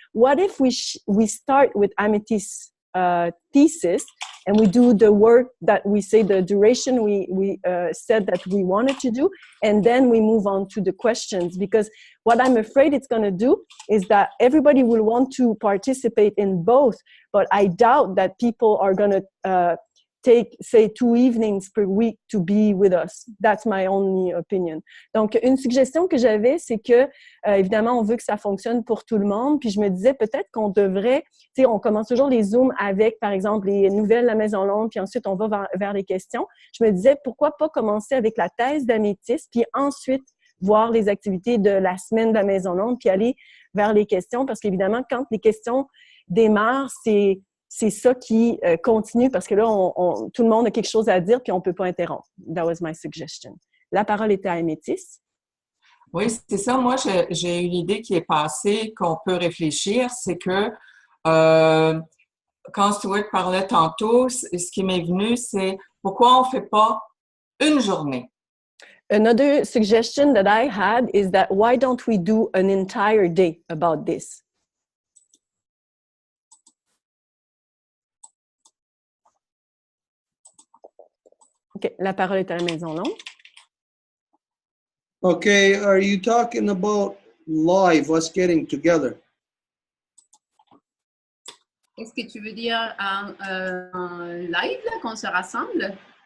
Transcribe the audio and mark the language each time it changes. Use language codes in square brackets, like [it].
[en] What if we start with Amethyst's thesis and we do the work that we say the duration we said that we wanted to do, and then we move on to the questions, because what I'm afraid it's going to do is that everybody will want to participate in both, but I doubt that people are going to take, say, 2 evenings per week to be with us. That's my only opinion. [fr] Donc, une suggestion que j'avais, c'est que, évidemment, on veut que ça fonctionne pour tout le monde. Puis je me disais peut-être qu'on devrait, tu sais, on commence toujours les Zooms avec, par exemple, les nouvelles de la Maison Longue, puis ensuite on va vers les questions. Je me disais, pourquoi pas commencer avec la thèse d'Améthyste, puis ensuite voir les activités de la semaine de la Maison Longue, puis aller vers les questions, parce qu'évidemment, quand les questions démarrent, c'est ça qui continue, parce que là, tout le monde a quelque chose à dire, puis on ne peut pas interrompre. [en] That was my suggestion. [fr] La parole était à Améthyste. Oui, c'est ça. Moi, j'ai une idée qui est passée, qu'on peut réfléchir, c'est que quand Stuart parlait tantôt, ce qui m'est venu, c'est pourquoi on ne fait pas une journée? [en] Another suggestion that I had is that why don't we do an entire day about this? [fr] OK, la parole est à la Maison Longue. [en] Okay, are you talking about live, us getting together? [fr] Est-ce que tu veux dire en live, là, qu'on se rassemble?